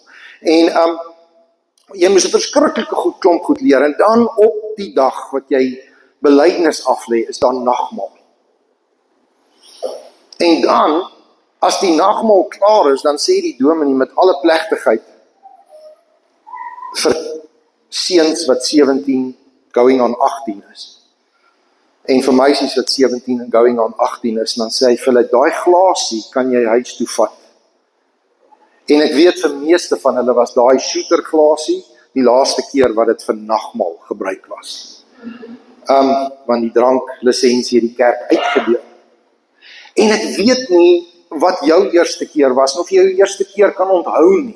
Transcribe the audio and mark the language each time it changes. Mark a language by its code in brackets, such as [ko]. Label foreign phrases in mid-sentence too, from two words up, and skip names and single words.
[af] En jy moes 'n verskriklike klomp goed leer, en dan op die dag wat jy belydenis aflê, is daar nagmaal. En dan, as die nagmaal klaar is, dan sê die dominee met alle plegtigheid vir seuns wat 17 [en] going on [af] 18 is. En vir meisies wat 17 en [en] going on [af] 18 is, dan sê hy vir hulle, daai glasie kan jy huis toe vat. En ek weet vir meeste van hulle was daai shooter glasie die laaste keer wat dit vir nagmaal gebruik was. Want die dranklisensie het die kerk uitgedeel. En ek weet nie wat jou eerste keer was, of jy jou eerste keer kan onthou nie.